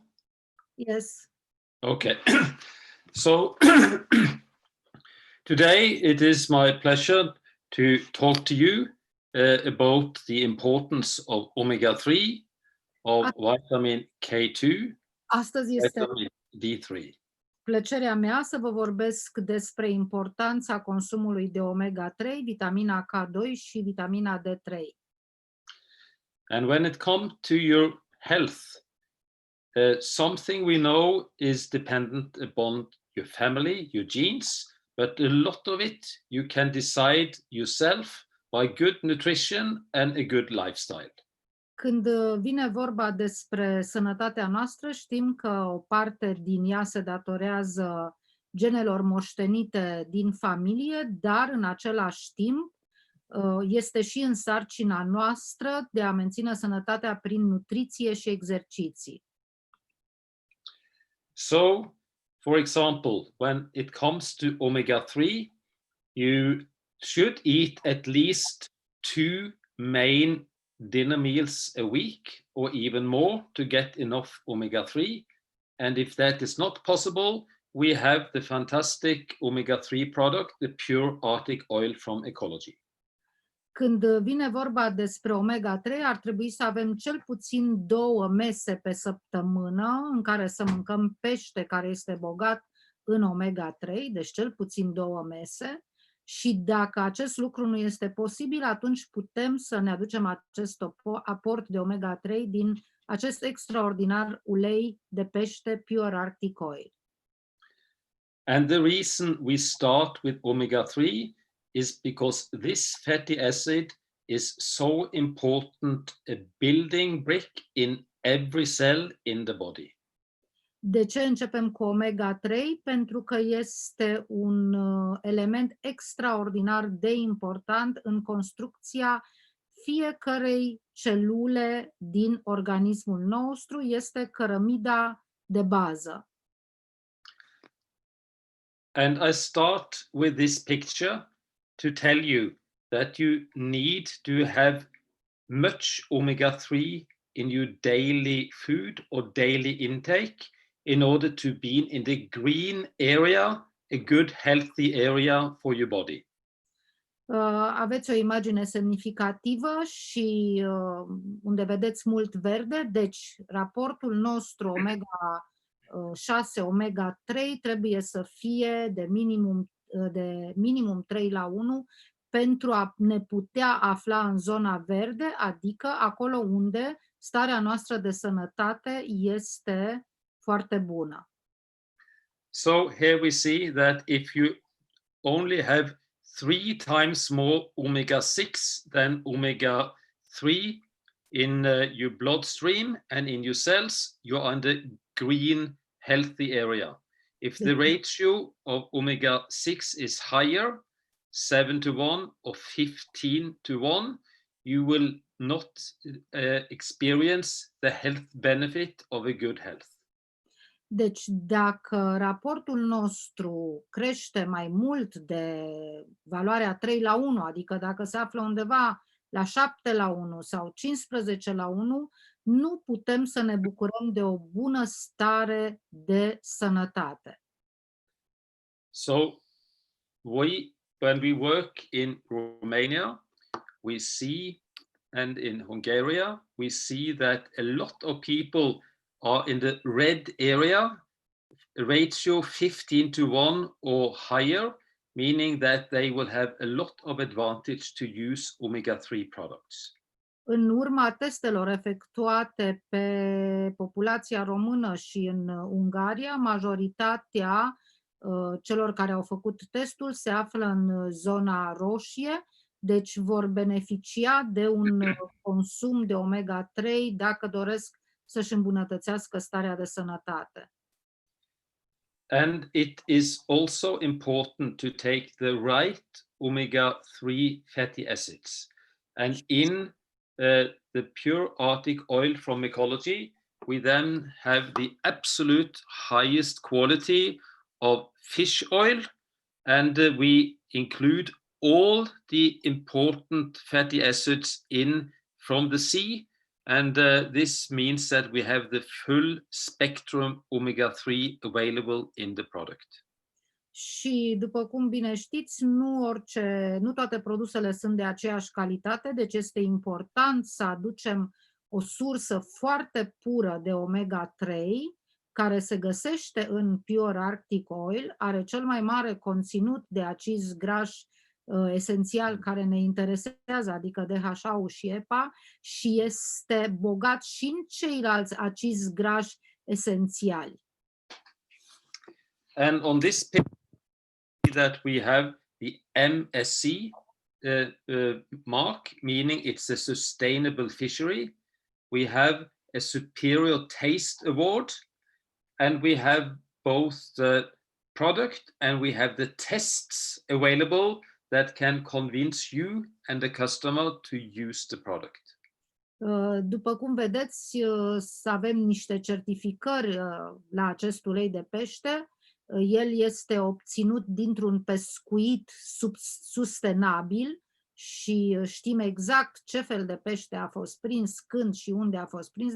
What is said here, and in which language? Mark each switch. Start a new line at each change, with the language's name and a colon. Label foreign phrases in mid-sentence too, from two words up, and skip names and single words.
English: Yes. Okay. So today it is my pleasure to talk to you about the importance of omega-3, of vitamin K2,
Romanian: Astăzi este
English: vitamin D3.
Romanian: plăcerea mea să vă vorbesc despre importanța consumului de omega-3, vitamina K2 și vitamina D3.
English: And when it comes to your health, something we know is dependent upon your family, your genes, but a lot of it you can decide yourself by good nutrition and a good lifestyle.
Romanian: Când vine vorba despre sănătatea noastră, știm că o parte din ea se datorează genelor moștenite din familie, dar în același timp este și în sarcina noastră de a menține sănătatea prin nutriție și exerciții.
English: So, for example, when it comes to omega-3, you should eat at least 2 main dinner meals a week or even more to get enough omega-3. And if that is not possible, we have the fantastic omega-3 product, the pure Arctic oil from Ecology.
Romanian: Când vine vorba despre omega-3, ar trebui să avem cel puțin 2 mese pe săptămână în care să mâncăm pește care este bogat în omega-3, deci cel puțin 2 mese. Și dacă acest lucru nu este posibil, atunci putem să ne aducem acest aport de omega-3 din acest extraordinar ulei de pește Pure Arctic Oil.
English: And the reason we start with omega-3 is because this fatty acid is so important, a building brick in every cell in the body.
Romanian: De ce începem cu omega-3? Pentru că este un element extraordinar de important în construcția fiecărei celule din organismul nostru, este cărămida de bază.
English: And I start with this picture to tell you that you need to have much omega-3 in your daily food or daily intake in order to be in the green area, a good healthy area for your body.
Romanian: Aveți o imagine semnificativă și unde vedeți mult verde, deci raportul nostru omega-6, omega-3 trebuie să fie de minimum 3:1 pentru a ne putea afla în zona verde, adică acolo unde starea noastră de sănătate este foarte bună.
English: So here we see that if you only have 3 times more omega-6 than omega-3 in your bloodstream and in your cells, you are in the green, healthy area. If the ratio of omega-6 is higher, 7:1 or 15:1, you will not experience the health benefit of a good health.
Romanian: Deci, dacă raportul nostru crește mai mult de valoarea 3:1, adică dacă se află undeva la 7:1 sau 15:1, nu putem să ne bucurăm de o bună stare de sănătate.
English: So, when we work in Romania, we see, and in Hungary, we see that a lot of people are in the red area, ratio 15:1 or higher, meaning that they will have a lot of advantage to use omega-3 products.
Romanian: În urma testelor efectuate pe populația română și în Ungaria, majoritatea celor care au făcut testul se află în zona roșie, deci vor beneficia de un consum de omega-3 dacă doresc să-și îmbunătățească starea de sănătate.
English: And it is also important to take the right omega-3 fatty acids. And in the pure Arctic oil from Ecology, we then have the absolute highest quality of fish oil, and we include all the important fatty acids in from the sea. And this means that we have the full spectrum omega-3 available in the product.
Romanian: Și după cum bine știți, nu toate produsele sunt de aceeași calitate, deci este important să aducem o sursă foarte pură de omega-3 care se găsește în Pure Arctic Oil, are cel mai mare conținut de acizi grași esențial care ne interesează, adică DHA-ul și EPA, și este bogat și în ceilalți acizi grași esențiali.
English: And on this picture that we have the MSC mark, meaning it's a sustainable fishery. We have a superior taste award, and we have both the product and we have the tests available that can convince you and the customer to use the product.
Romanian: După cum vedeți, avem niște certificări la acest ulei de pește. El este obținut dintr-un pescuit sustenabil și știm exact ce fel de pește a fost prins, când și unde a fost prins.